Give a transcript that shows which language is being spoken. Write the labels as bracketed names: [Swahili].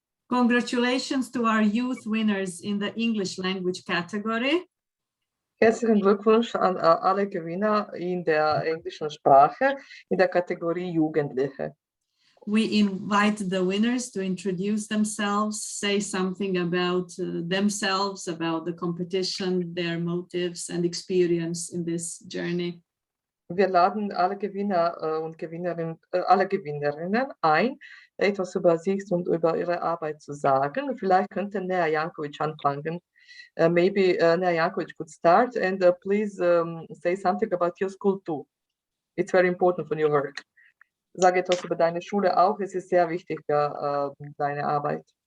[English] Congratulations to our youth winners in the English language category. [German] Herzlichen Glückwunsch an alle Gewinner in der englischen Sprache in der Kategorie Jugendliche. [English] We invite the winners to introduce themselves, say something about themselves, about the competition, their motives and experience in this journey. [German] Wir laden alle Gewinner und alle Gewinnerinnen ein, etwas über sich und über ihre Arbeit zu sagen. Vielleicht könnte Nea Jankovic anfangen. [English] Maybe Nea Jankovic could start and please say something about your school too. It's very important for your work. [German] Sag etwas über deine Schule auch. Es ist sehr wichtig für deine Arbeit.